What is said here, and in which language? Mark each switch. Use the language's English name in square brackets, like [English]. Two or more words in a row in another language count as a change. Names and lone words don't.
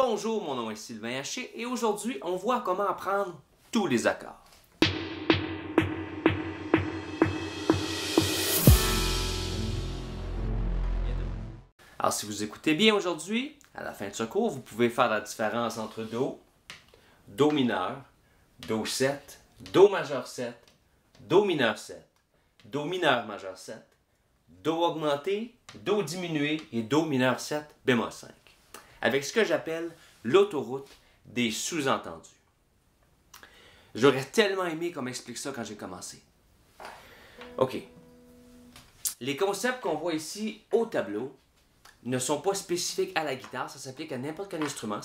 [French] Bonjour, mon nom est Sylvain Haché et aujourd'hui, on voit comment apprendre tous les accords. Alors, si vous écoutez bien aujourd'hui, à la fin de ce cours, vous pouvez faire la différence entre Do, Do mineur, Do 7, Do majeur 7, Do mineur 7, Do mineur majeur 7, Do augmenté, Do diminué et Do mineur 7 bémol 5. Avec ce que j'appelle l'autoroute des sous-entendus. J'aurais tellement aimé qu'on m'explique ça quand j'ai commencé. OK. Les concepts qu'on voit ici au tableau ne sont pas spécifiques à la guitare, ça s'applique à n'importe quel instrument.